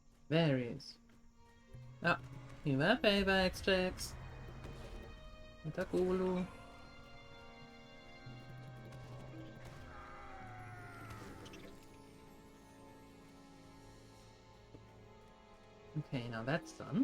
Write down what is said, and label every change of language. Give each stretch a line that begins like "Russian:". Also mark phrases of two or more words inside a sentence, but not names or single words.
English: There he is.
Finnish: Ja, hyvä päivää, XJX. Mitä kuuluu?
English: Okay, now that's done.